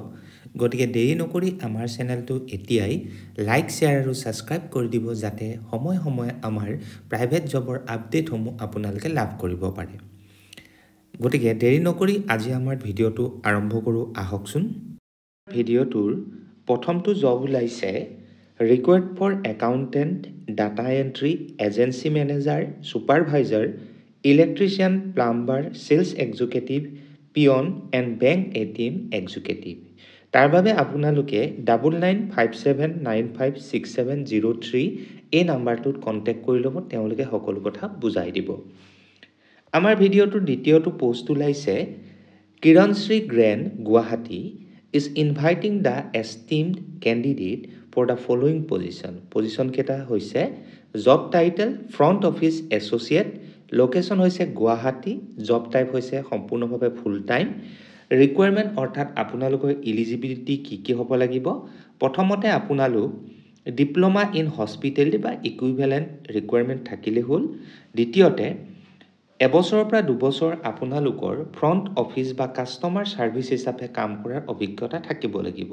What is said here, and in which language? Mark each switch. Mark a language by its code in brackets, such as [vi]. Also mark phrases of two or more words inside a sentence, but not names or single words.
[as] গতিকে দেৰি নকৰি আমাৰ চেনেলটো এতিয়াই লাইক, শ্বেয়াৰ আৰু ছাবস্ক্ৰাইব কৰি দিব যাতে সময়ে সময়ে আমাৰ প্ৰাইভেট জবৰ আপডেটসমূহ আপোনালোকে লাভ কৰিব পাৰে। গতিকে দেৰি নকৰি আজি আমাৰ ভিডিঅ'টো আৰম্ভ কৰোঁ আহকচোন। ভিডিঅ'টোৰ প্ৰথমটো জব ওলাইছে [en] Required for accountant, data entry, agency manager, supervisor, electrician, plumber, sales executive, peon and bank ATM executive. [as] তাৰ বাবে আপোনালোকে 9957956703 এই নাম্বাৰটোত কণ্টেক্ট কৰি ল'ব, তেওঁলোকে সকলো কথা বুজাই দিব। আমাৰ ভিডিঅ'টোৰ দ্বিতীয়টো পোষ্ট ওলাইছে কিৰণশ্ৰী গ্ৰেণ্ড গুৱাহাটী [en] is inviting the esteemed candidate for the following position. Position [as] কেইটা হৈছে [en] job title front office associate, location হৈছে গুৱাহাটী, job type [as] হৈছে সম্পূৰ্ণভাৱে [en] full time, [as] requirement অৰ্থাৎ আপোনালোকৰ eligibility কি হ'ব লাগিব। প্ৰথমতে আপোনালোক [en] diploma in hospitality [as] বা [en] equivalent requirement [as] থাকিলে হ'ল। দ্বিতীয়তে এবছৰৰ পৰা 2 বছৰ আপোনালোকৰ [en] front office [as] বা [en] customer service [as] হিচাপে কাম কৰাৰ অভিজ্ঞতা থাকিব লাগিব।